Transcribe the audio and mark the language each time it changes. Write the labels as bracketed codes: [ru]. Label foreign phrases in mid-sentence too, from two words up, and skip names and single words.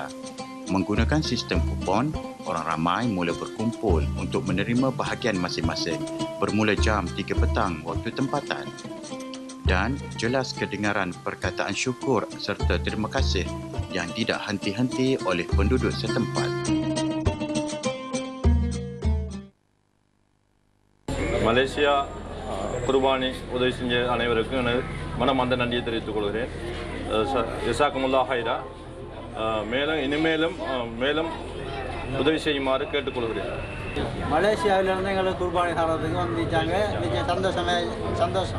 [ms] Menggunakan sistem kupon, orang ramai mula berkumpul untuk menerima bahagian masing-masing bermula jam 3 petang waktu tempatan. Dan jelas kedengaran perkataan syukur serta terima kasih yang tidak henti-henti oleh penduduk setempat. [ta] Malaysia குர்பானி உதவி செஞ்ச அனைவருக்கும் மனமார்ந்த நன்றியை தெரிவித்துக் கொள்கிறேன். [ar] جزاكم الله خيرا. [ta] மேலும் இனிமேலும் உதவி செய்யுமாறு கேட்டுக்கொள்கிறேன். மலேசியாவிலிருந்து எங்களுக்கு குர்பானி சாப்பிட்றதுக்கு வந்துச்சாங்க. சந்தோஷம்.